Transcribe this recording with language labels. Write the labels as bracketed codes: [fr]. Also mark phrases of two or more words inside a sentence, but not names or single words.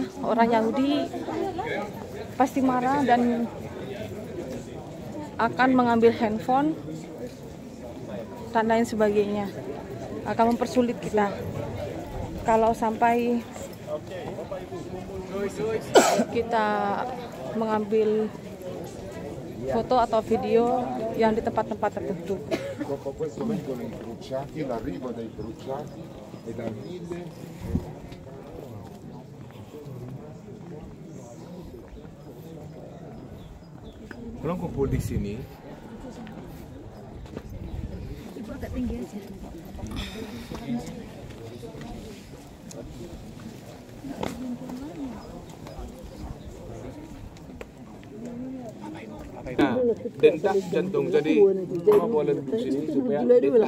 [id] Orang Yahudi pasti marah dan akan mengambil handphone dan lain sebagainya. Akan mempersulit kita. Kalau sampai kita mengambil foto atau video yang di tempat-tempat tertentu. [it] Dopo questo vengono incrociati, l'arrivo dei crociati e dal 1000 [id] Kalau kumpul di sini, detak jantung, jadi mama boleh duduk sini supaya detak